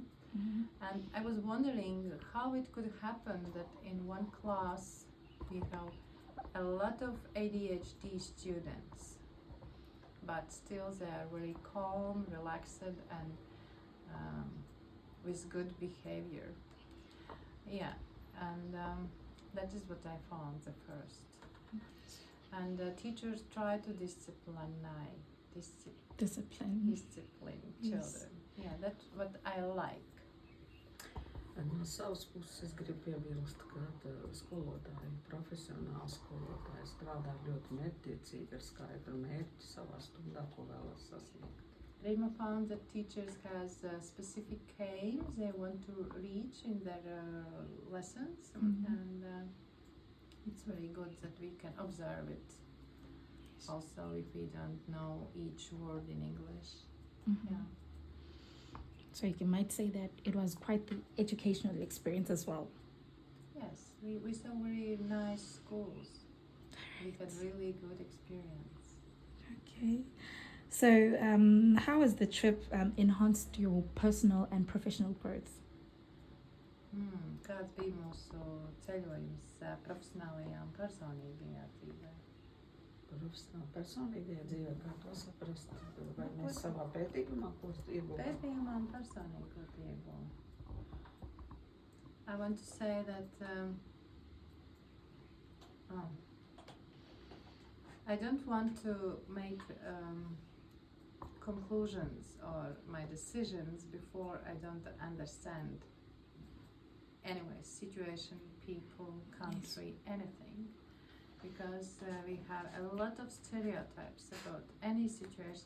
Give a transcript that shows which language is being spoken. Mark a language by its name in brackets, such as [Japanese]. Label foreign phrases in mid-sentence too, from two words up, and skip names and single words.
[English] And I was wondering how it could happen that in one class we have a lot of ADHD students, but still they are very calm, relaxed, and with good behavior. Yeah, and that is what I found the first. And teachers try to discipline Discipline. children. Yes. Yeah, that's what I like. [Latvian] No savas puses es gribu piebilst, ka skolotāji, profesionāli skolotāji strādā ļoti mērķtiecīgi ar skaidru mērķi savā stundā, ko vēlas sasniegt. [English] Rima found that teachers has specific aims they want to reach in their lessons, and it's very good that we can observe it. Also, if we don't know each word in English. Yeah. So you might say that it was quite the educational experience as well. Yes, we saw very nice schools. We had really good experience. Okay. So how has the trip enhanced your personal and professional growth? [Latvian] Kāds bija mūsu ceļojums profesionālajā un personīgajā dzīvē? Profesionāli personīgajā dzīvē, kā to saprast, vai mēs savā pētījumā, ko ieguvām? Pētījumā un personīgi, ko ieguvām. [English] I want to say that I don't want to make conclusions or my decisions before I don't understand anyway situation, people, country, anything, because we have a lot of stereotypes about any situation.